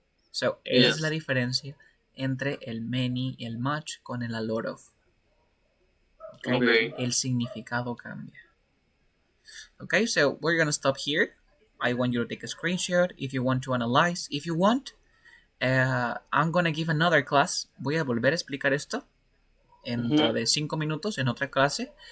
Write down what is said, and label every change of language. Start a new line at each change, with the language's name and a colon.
Spanish: So, esa es la diferencia entre el many y el much con el a lot of. Okay? El significado cambia.
English: Okay, so we're gonna stop here. I want you to take a screenshot if you want to analyze. If you want, I'm gonna give another class.
Spanish: Voy a volver a explicar esto dentro de 5 minutos en otra clase.